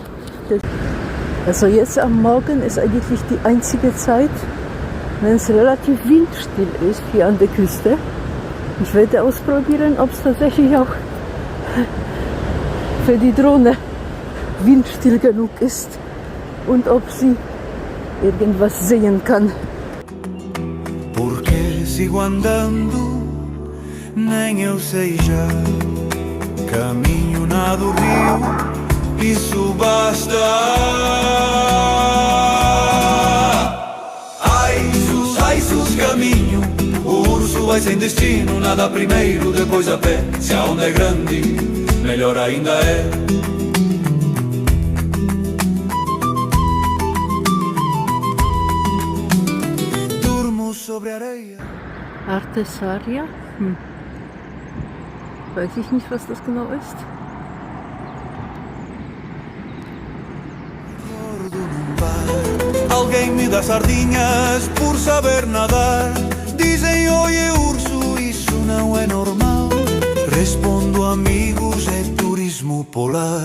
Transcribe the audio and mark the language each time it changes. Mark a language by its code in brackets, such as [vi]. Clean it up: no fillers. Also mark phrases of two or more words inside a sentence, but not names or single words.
[de] Also jetzt am Morgen ist eigentlich die einzige Zeit, wenn es relativ windstill ist hier an der Küste. Ich werde ausprobieren, ob es tatsächlich auch für die Drohne windstill genug ist und ob sie irgendwas sehen kann. [pt] Porque sigo andando, nem eu sei já. Caminho, nado o rio, isso basta. Ai, sus, caminho. O urso vai sem destino, nada primeiro, depois a pé. Se a onda é grande, melhor ainda é. Durmo sobre areia. Artesaria? [de] Weiß ich nicht, was das genau ist. [pt] Alguém me dá sardinhas por saber nadar. Dizem, oye urso, isso não é normal. Respondo, amigos, é turismo polar.